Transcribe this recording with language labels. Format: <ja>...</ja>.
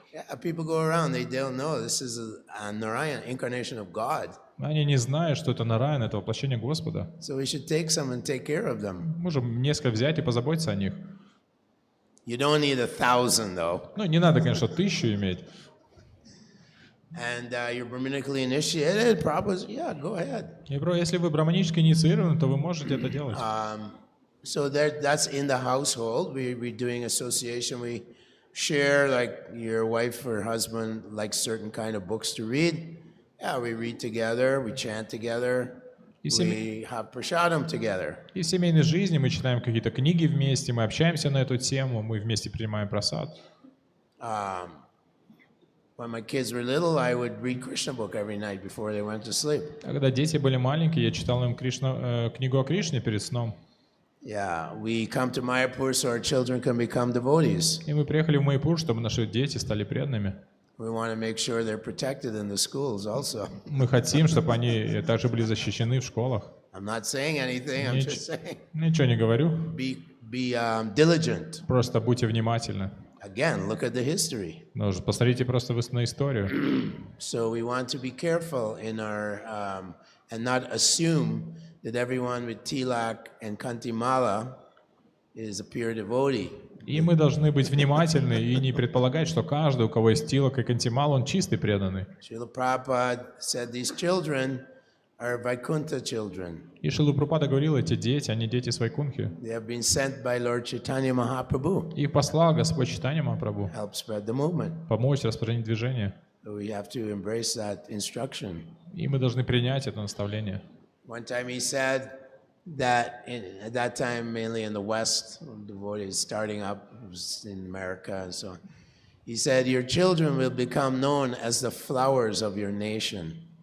<en>Yeah, people go around, they don't know this is a Narayan, incarnation of God.</en> <ru>Они не знают, что это Нараян, это воплощение Господа.</ru> <en>So we should take some and take care of them.</en> <ru>Можем несколько взять и позаботиться о них.</ru> <en>You don't need 1,000 though.</en> <ru>Ну, не надо, конечно, 1000 иметь.</ru> <en>And you're Brahmanically initiated, Prabhupada, yeah, go ahead.</en> <ru>И если вы браманически инициированы, то вы можете это делать.</ru> <en>So that's in the household. We're doing association. We share, like your wife or husband likes certain kind of books to read. Yeah, we read together, we chant together, we have prasadam together.</en> <ru>И в семейной жизни мы читаем какие-то книги вместе, мы общаемся на эту тему, мы вместе принимаем прасад.</ru> <en>When my kids were little, I would read Krishna book every night before they went to sleep.</en> <ru>Когда дети были маленькие, я читал им книгу о Кришне перед сном.</ru> <en>Yeah, we come to Mayapur so our children can become devotees.</en> <ru>И мы приехали в Маяпур, чтобы наши дети стали преданными.</ru> <en>We want to make sure they're protected in the schools also.</en> <ru>Мы хотим, чтобы они также были защищены в школах.</ru> <en>I'm not saying anything, I'm just saying.</en> <ru>Ничего не говорю.</ru> <en>Be diligent.</en> <ru>Просто будьте внимательны.</ru> <en>Again, look at the history.</en> <ru>Ну, посмотрите просто на историю.</ru> <en>So we want to be careful in our and not assume that everyone with tilak and kantimala is a pure devotee.</en> <ru>И мы должны быть внимательны и не предполагать, что каждый, у кого есть тилак и кантимал, он чистый преданный.</ru> <en>Srila Prabhupada said these children are Vaikuntha children.</en> <ru>И Шрила Прабхупада говорил, эти дети, они дети Свайкунхи.</ru> <en>They have been sent by Lord Chaitanya Mahaprabhu.</en> <ru>Их послал Господь Чайтанья Махапрабху</ru> <en>Help spread the movement.</en> <ru>помочь распространить движение.</ru> <en>So we have to embrace that instruction.</en> <ru>И мы должны принять это наставление.</ru> <en>One time he said that at that time, mainly in the West, devotees starting up, it was in America and so on. He said, your children will become known as the flowers of your nation.</en>